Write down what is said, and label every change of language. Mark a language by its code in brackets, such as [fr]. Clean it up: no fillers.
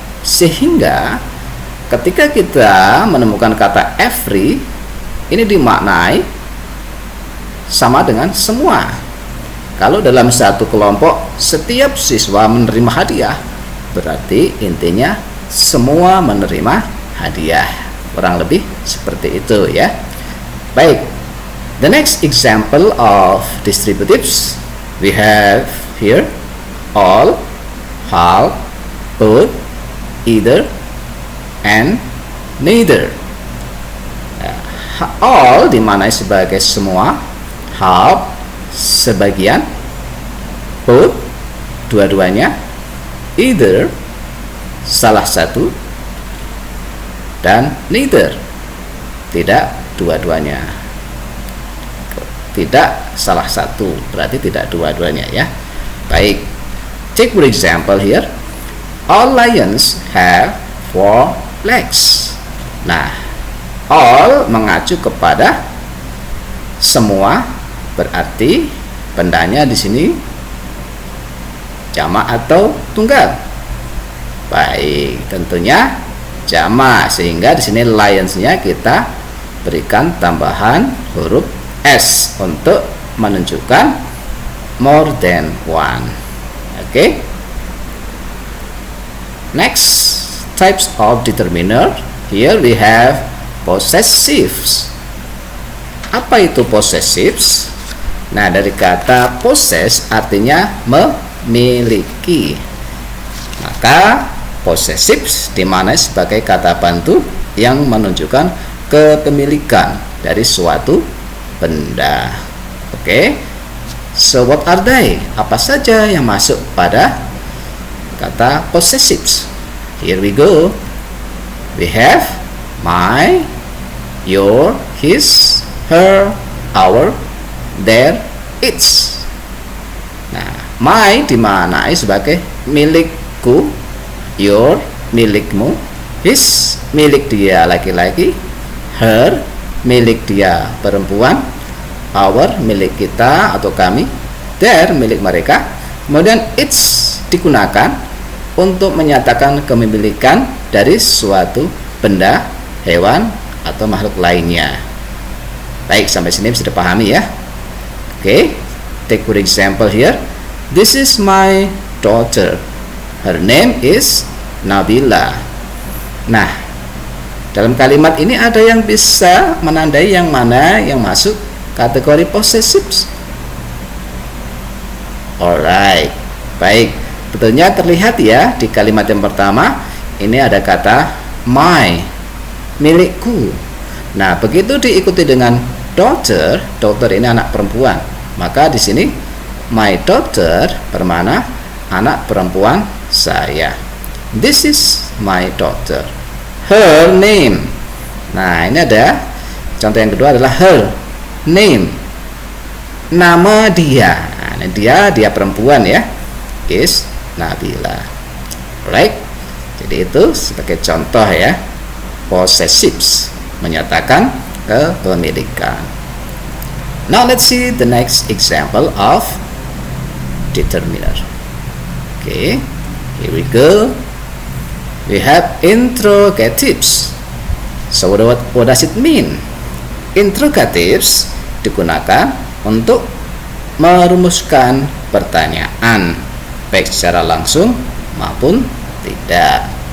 [id] Sehingga ketika kita menemukan kata every, ini dimaknai sama dengan semua. Kalau dalam satu kelompok setiap siswa menerima hadiah, berarti intinya semua menerima hadiah. Kurang lebih seperti itu ya. [en] Baik, the next example of distributives we have here: all, half, both, either, and neither. [id] All dimaknai sebagai semua, half sebagian, both dua-duanya, either salah satu, dan neither tidak dua-duanya. Tidak salah satu berarti tidak dua-duanya ya. [en] Baik, take for example here: all lions have 4 legs. [id] Nah, all mengacu kepada semua, berarti bendanya di sini jamak atau tunggal. Baik, tentunya jamak, sehingga di sini lions-nya kita berikan tambahan huruf s untuk menunjukkan [en] more than one. [id] Oke. [en] Next, types of determiner. Here we have possessives. [id] Apa itu possessives? Nah, dari kata possess artinya memiliki. Maka possessives dimaknai sebagai kata bantu yang menunjukkan kepemilikan dari suatu benda. Oke. [en] So what are they? [id] Apa saja yang masuk pada kata possessives? [en] Here we go. We have my, your, his, her, our, their, its. [id] Nah, my dimaknai sebagai milikku, your milikmu, his milik dia laki-laki, her milik dia perempuan, our milik kita atau kami, their milik mereka. Kemudian its digunakan untuk menyatakan kepemilikan dari suatu benda, hewan, atau makhluk lainnya. Baik, sampai sini bisa dipahami ya. [en] Oke, take for example here: this is my daughter, her name is Nabila. [id] Nah, dalam kalimat ini ada yang bisa menandai yang mana yang masuk kategori possessives. Alright, baik, betulnya terlihat ya di kalimat yang pertama ini ada kata my, milikku. Nah, begitu diikuti dengan daughter, daughter ini anak perempuan, maka di sini my daughter bermakna anak perempuan saya. [en] This is my daughter, her name. [id] Nah, ini ada contoh yang kedua adalah her name, nama dia. Nah, dia perempuan ya, is Nabila. Right? Jadi itu sebagai contoh ya, possessives menyatakan kepemilikan. [en] Now let's see the next example of determiner. Okay, here we go. We have interrogatives. So what does it mean? [id] Interrogatives digunakan untuk merumuskan pertanyaan, baik secara langsung maupun tidak.